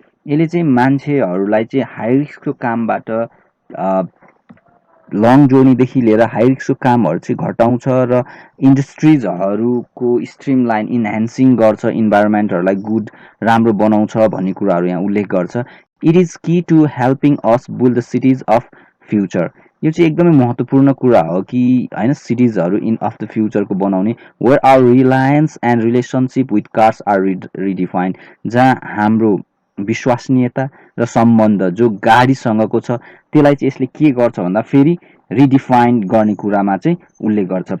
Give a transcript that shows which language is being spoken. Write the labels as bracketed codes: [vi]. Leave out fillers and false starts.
[ne] यसले चाहिँ मान्छेहरूलाई चाहिँ हाई रिस्कको कामबाट लङ जर्नीदेखि लिएर हाई रिस्कको कामहरू चाहिँ घटाउँछ र इन्डस्ट्रिजहरूको स्ट्रिम लाइन इन्हान्सिङ गर्छ, इन्भाइरोमेन्टहरूलाई गुड राम्रो बनाउँछ भन्ने कुराहरू यहाँ उल्लेख गर्छ। [en] It is key to helping us build the cities of future. [ne] यो चाहिँ एकदमै महत्त्वपूर्ण कुरा हो कि होइन, सिटिजहरू इन अफ द फ्युचरको बनाउने, [en] where our reliance and relationship with cars are redefined, [ne] जहाँ हाम्रो विश्वसनीयता र सम्बन्ध जो गाडीसँगको छ त्यसलाई चाहिँ यसले के गर्छ भन्दा फेरि रिडिफाइन गर्ने कुरामा चाहिँ उल्लेख गर्छ।